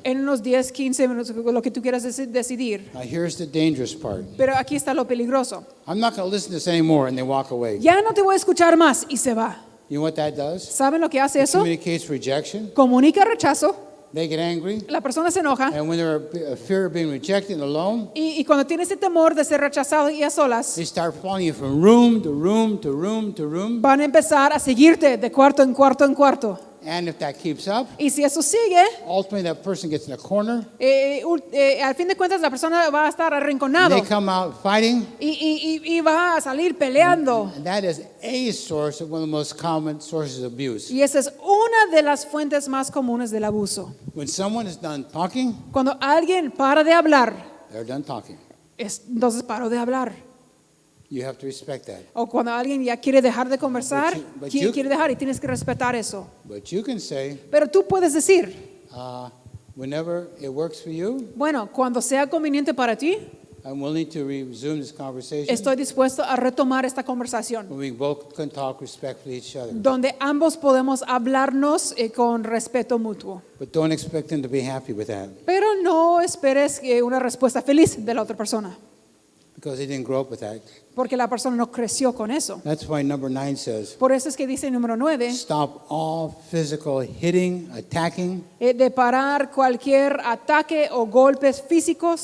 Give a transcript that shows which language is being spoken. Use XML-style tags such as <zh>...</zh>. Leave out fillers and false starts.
<es>en unos 10, 15 minutos, lo que tú quieras decidir.</es> <en>Now here's the dangerous part.</en> <es>Pero aquí está lo peligroso.</es> <en>I'm not going to listen to this anymore, and they walk away.</en> <es>Ya no te voy a escuchar más y se va.</es> <en>You know what that does?</en> <es>¿Saben lo que hace</es> <en>It</en> <es>eso?</es> <en>communicates rejection.</en> <es>Comunica rechazo,</es> <en>They get angry.</en> <es>la persona se enoja</es> <en>And when they're a fear of being rejected and alone,</en> <es>y cuando tiene ese temor de ser rechazado y a solas,</es> <en>they start following you from room to room to room to room.</en> <es>van a empezar a seguirte de cuarto en cuarto en cuarto.</es> <en>And if that keeps up,</en> <es>Y si eso sigue,</es> <en>ultimately that person gets in a corner.</en> <es>al fin de cuentas la persona va a estar</es> <en>And</en> <es>arrinconado</es> <en>they come out fighting.</en> <es>y va a salir peleando.</es> <en>And that is a source of one of the most common sources of abuse.</en> <es>Y esa es una de las fuentes más comunes del abuso.</es> <en>When someone is done talking,</en> <es>Cuando alguien para de hablar,</es> <en>they're done talking.</en> <es>entonces paró de hablar.</es> <en>You have to respect that.</en> <es>O cuando alguien ya quiere dejar de conversar,</es> <en>But you-</en> <es>quiere dejar y tienes que respetar eso.</es> <en>But you can say,</en> <es>Pero tú puedes decir,</es> <en>whenever it works for you,</en> <es>bueno, cuando sea conveniente para ti,</es> <en>I'm willing to resume this conversation.</en> <es>estoy dispuesto a retomar esta conversación,</es> <en>When we both can talk respectfully to each other.</en> <es>donde ambos podemos hablarnos con respeto mutuo.</es> <en>But don't expect them to be happy with that,</en> <es>Pero no esperes una respuesta feliz de la otra persona,</es> <en>because they didn't grow up with that.</en> <es>porque la persona no creció con eso.</es> <en>That's why number 9 says,</en> <es>Por eso es que dice el número 9,</es> <en>stop all physical hitting, attacking,</en> <es>de parar cualquier ataque o golpes físicos,</es>